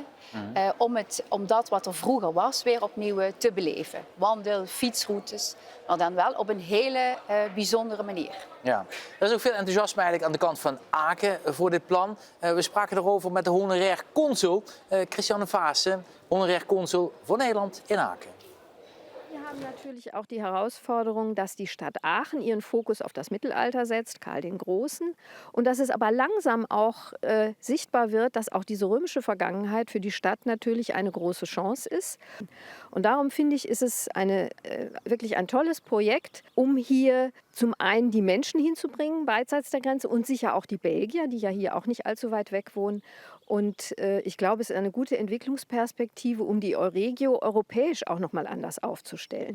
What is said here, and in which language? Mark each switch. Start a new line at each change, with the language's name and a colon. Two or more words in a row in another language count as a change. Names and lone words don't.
Dutch: Om dat wat er vroeger was weer opnieuw te beleven. Wandel, fietsroutes, maar dan wel op een hele bijzondere manier. Ja, er is ook veel enthousiasme eigenlijk aan de kant van Aken voor dit plan. We spraken erover met de honorair consul Christiane Vaassen, honorair consul voor Nederland in Aken.
German: Wir haben natürlich auch die Herausforderung, dass die Stadt Aachen ihren Fokus auf das Mittelalter setzt, Karl den Großen, und dass es aber langsam auch sichtbar wird, dass auch diese römische Vergangenheit für die Stadt natürlich eine große Chance ist. Und darum finde ich, ist es wirklich ein tolles Projekt, um hier zum einen die Menschen hinzubringen, beidseits der Grenze, und sicher auch die Belgier, die ja hier auch nicht allzu weit weg wohnen, Und ich glaube, es ist eine gute Entwicklungsperspektive, um die Euregio europäisch auch noch mal anders aufzustellen.